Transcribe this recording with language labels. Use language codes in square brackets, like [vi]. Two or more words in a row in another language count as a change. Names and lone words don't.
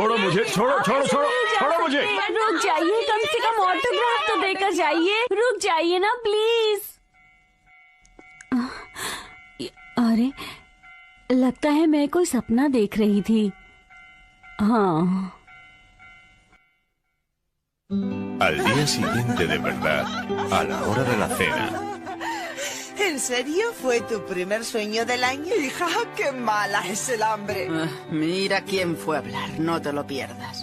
[hi] छोड़ो मुझे, छोड़ो छोड़ो छोड़ो छोड़ो मुझे। रुक जाइए, कम से कम ऑटोग्राफ तो देकर जाइए। रुक जाइए ना प्लीज। अरे लगता है मैं कोई सपना देख रही थी। हाँ। [es] Al día siguiente de verdad, a la hora de la cena. ¿En serio fue tu primer sueño del año? Hija, qué mala es el hambre. Mira quién fue a hablar, no te lo pierdas.